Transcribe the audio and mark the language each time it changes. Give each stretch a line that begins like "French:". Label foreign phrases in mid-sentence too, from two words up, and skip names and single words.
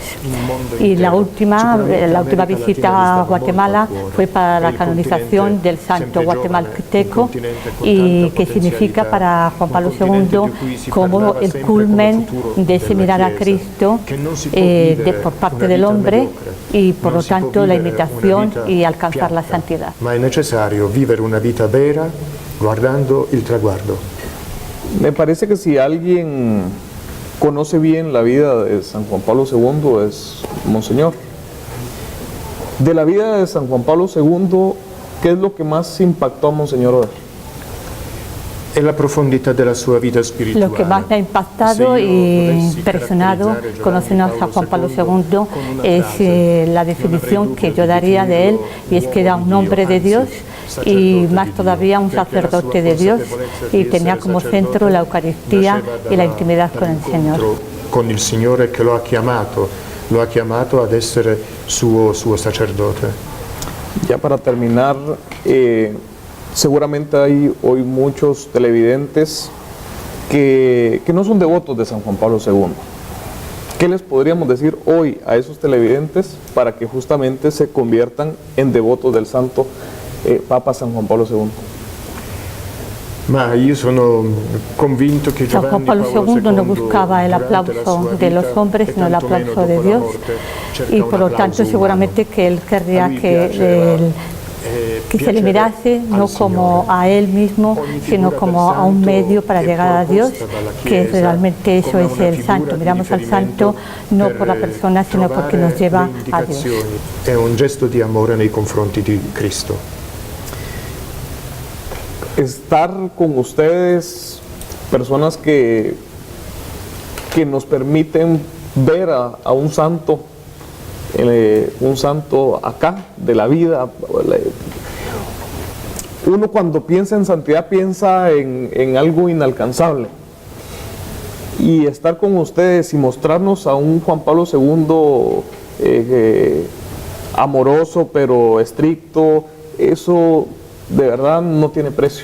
Spanish: Y la última visita a Guatemala fue para la canonización del santo guatemalteco, y que significa para Juan Pablo II como el culmen de ese mirar a Cristo por parte del hombre, y por lo tanto la imitación y alcanzar la santidad.
Italian: Ma è necessario vivere una vita vera guardando il traguardo.
Spanish: Me parece que si alguien conoce bien la vida de San Juan Pablo II es Monseñor. De la vida de San Juan Pablo II, ¿qué es lo que más impactó a Monseñor Oder? Es la profundidad de la sua vida espiritual. Lo que más me ha impactado y impresionado conociendo a San Juan Pablo II es la definición que yo daría de él, y es que era un hombre de Dios y más todavía un sacerdote de Dios, y tenía como centro la Eucaristía y la intimidad con el Señor.
Italian: Con il Signore che lo ha chiamato ad essere suo sacerdote.
Spanish: Ya para terminar, seguramente hay hoy muchos televidentes que no son devotos de San Juan Pablo II. ¿Qué les podríamos decir hoy a esos televidentes para que justamente se conviertan en devotos del Santo Papa San Juan Pablo II?
Italian: Ma io sono convinto che
Spanish: San Juan Pablo II no buscaba el aplauso de los hombres, sino el aplauso de Dios, y por lo tanto seguramente que él querría que se le mirase no como a él mismo, sino como a un medio para llegar a Dios, que realmente eso es el santo. Miramos al santo no por la persona, sino porque nos lleva a Dios.
Italian: È un gesto di amore nei confronti di Cristo.
Spanish: Estar con ustedes, personas que nos permiten ver a un santo acá de la vida. Uno cuando piensa en santidad piensa en algo inalcanzable, y estar con ustedes y mostrarnos a un Juan Pablo II amoroso pero estricto, eso de verdad no tiene precio.